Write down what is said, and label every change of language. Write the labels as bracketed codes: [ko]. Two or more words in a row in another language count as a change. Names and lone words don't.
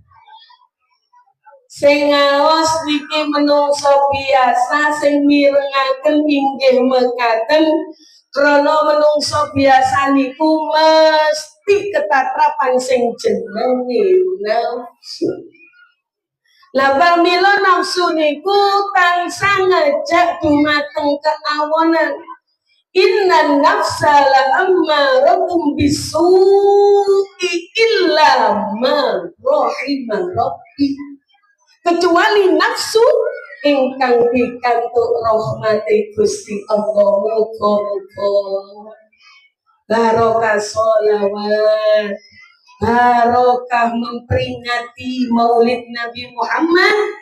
[jv] Sing ngaos niki menungso biasa, sing mirengaken inggih mekaten krana menungso biasa niku mesti ketatrapan sing jenenge nafsu. Lah pamila nafsu niku tansah ngajak dumateng keawonan. [ar] إن النفس لأمارة بالسوء إلا ما رحم ربي. [jv] Kecuali nafsu ingkang pikantuk rahmati Gusti Allah. Muga-muga barokah sholawat, barokah memperingati Maulid Nabi Muhammad.